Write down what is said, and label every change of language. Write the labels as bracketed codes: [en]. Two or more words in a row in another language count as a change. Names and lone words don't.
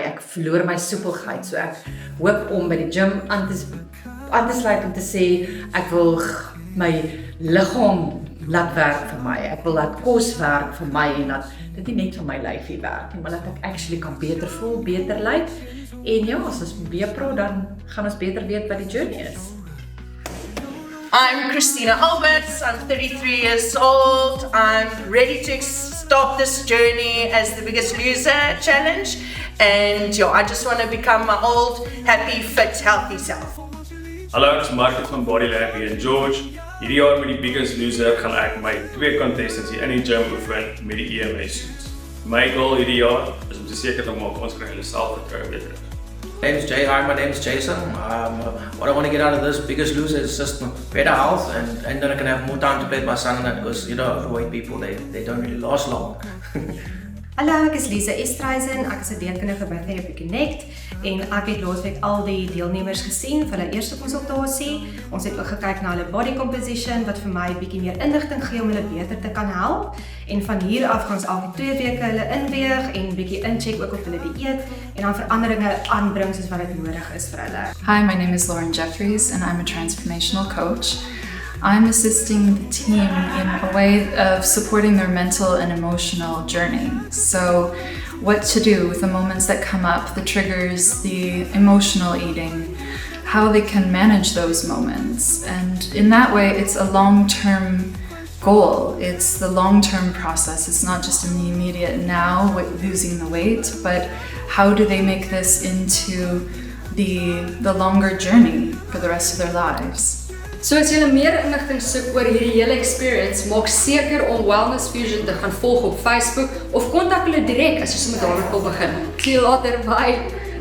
[af] Ek verloor my soepelheid. So ek hoop om by die gym aan te sluit om te sê, ek wil my liggaam laat werk vir my. Ek wil laat kos werk vir my en dat dit nie net vir my lyfie werk nie, maar dat ek actually kan beter voel, beter lyk. En ja, as ons weer praat, dan gaan ons beter weet wat die journey is. [en] I'm Christina Alberts, I'm 33 years old, I'm ready to start this journey as the Biggest Loser challenge, and I just want to become my old, happy, fit, healthy self. [af] Hallo, ek is Mark van Body Lab hier in George. Hierdie jaar met die Biggest Loser gaan ek my 2 contestants hier in die gym oefen met die EMA suits. My goal hierdie jaar is om seker te maak ons kry hulle selfvertroue weer terug. [en] My name is Jay. Hi, my name is Jason. What I want to get out of this Biggest Loser is just better health, and then I can have more time to play with my son, because overweight people they don't really last long. [af] Hallo, ek is Lisa Estreisen, ek is 'n dierkundige by Therapy Connect en ek het laasweek al die deelnemers gesien vir hulle eerste konsultasie. Ons het ook gekyk na hulle [en] body composition [af] wat vir my 'n bietjie meer inligting gee om hulle beter te kan help. En van hier af gaan ons elke 2 weke hulle inweeg en bietjie incheck ook op hulle dieet en dan veranderinge aanbring soos wat dit nodig is vir hulle. [en] Hi, my name is Lauren Jeffries and I'm a transformational coach. I'm assisting the team in a way of supporting their mental and emotional journey. So what to do with the moments that come up, the triggers, the emotional eating, how they can manage those moments. And in that way, it's a long-term goal. It's the long-term process. It's not just in the immediate now with losing the weight, but how do they make this into the longer journey for the rest of their lives? [af] So as jy meer inligting soek oor hierdie hele experience, maak seker om Wellness Fusion te gaan volg op Facebook of kontak hulle direk as jy sommer daarmee wil begin. [en] See you later, bye!